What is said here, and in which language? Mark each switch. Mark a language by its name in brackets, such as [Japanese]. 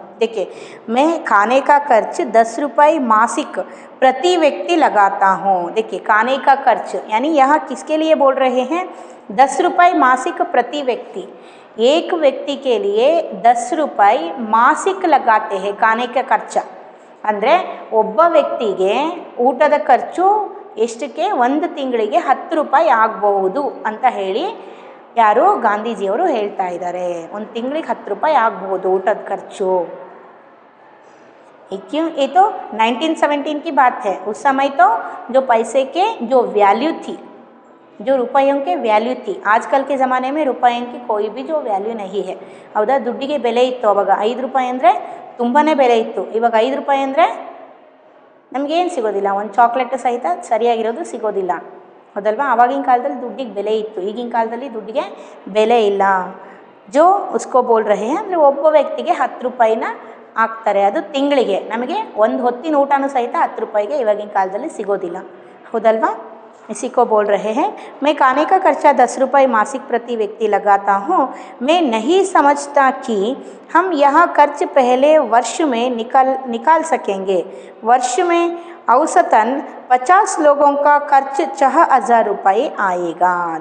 [Hindi] देखिए मैं खाने का खर्च 10 रुपये मासिक प्रति व्यक्ति लगाता हूँ. देखिए खाने का खर्च यानी यहाँ किसके लिए बोल रहे हैं 10 रुपये मासिक प्रति व्यक्ति. एक व्यक्ति के लिए 10 रुपये मासिक लगाते हैं खाने का खर्च. [Kannada] ಅಂದರೆ ಒಬ್ಬ ವ್ಯಕ್ತಿಗೆ ಊಟದ ಖರ್ಚು ಎಷ್ಟಕ್ಕೆ ಒಂದು ತಿಂಗಳಿಗೆ 10 ರೂಪಾಯಿ ಆಗ್ಬಹುದು ಅಂತ ಹೇಳಿ ಯಾರು ಗಾಂಧೀಜಿಯವರು ಹೇಳ್ತಾ ಇದ್ದಾರೆ. ಒಂದು ತಿಂಗಳಿಗೆ 10 ರೂಪಾಯಿ ಆಗ್ಬಹುದು ಊಟದ ಖರ್ಚು. [Hindi] क्यों ये तो 1917 की बात है. उस समय तो जो पैसे के जो वैल्यू थी जो रुपयों के वैल्यू थी. आजकल के ज़माने में रुपयों की कोई भी जो वैल्यू नहीं है [Kannada] ಹೌದಾ. ದುಡ್ಡಿಗೆ ಬೆಲೆ ಇತ್ತು ಅವಾಗ 5 ರೂಪಾಯಿ ಅಂದರೆ ತುಂಬಾ ಬೆಲೆ ಇತ್ತು. ಇವಾಗ 5 ರೂಪಾಯಿ ಅಂದರೆ ನಮಗೇನು ಸಿಗೋದಿಲ್ಲ, ಒಂದು ಚಾಕ್ಲೇಟ್ ಸಹಿತ ಸರಿಯಾಗಿರೋದು ಸಿಗೋದಿಲ್ಲ ಹೌದಲ್ವಾ. ಆವಾಗಿನ ಕಾಲದಲ್ಲಿ ದುಡ್ಡಿಗೆ ಬೆಲೆ ಇತ್ತು, ಈಗಿನ ಕಾಲದಲ್ಲಿ ದುಡ್ಡಿಗೆ ಬೆಲೆ ಇಲ್ಲ. [Hindi] ಜೋ ಉಸ್ಕೋ ಬೋಲ್ ರಹೆ [Kannada] ಅಂದರೆ ಒಬ್ಬ ವ್ಯಕ್ತಿಗೆ 10 ರೂಪಾಯಿನ ಹಾಕ್ತಾರೆ, ಅದು ತಿಂಗಳಿಗೆ. ನಮಗೆ ಒಂದು ಹೊತ್ತಿನ ಊಟನೂ ಸಹಿತ 10 ರೂಪಾಯಿಗೆ ಇವಾಗಿನ ಕಾಲದಲ್ಲಿ ಸಿಗೋದಿಲ್ಲ ಹೌದಲ್ವಾ. [Hindi] इसी को बोल रहे हैं मैं खाने का खर्चा 10 रुपये मासिक प्रति व्यक्ति लगाता हूँ. मैं नहीं समझता कि हम यह खर्च पहले वर्ष में निकाल सकेंगे. वर्ष में औसतन 50 लोगों का खर्च 6000 रुपये आएगा.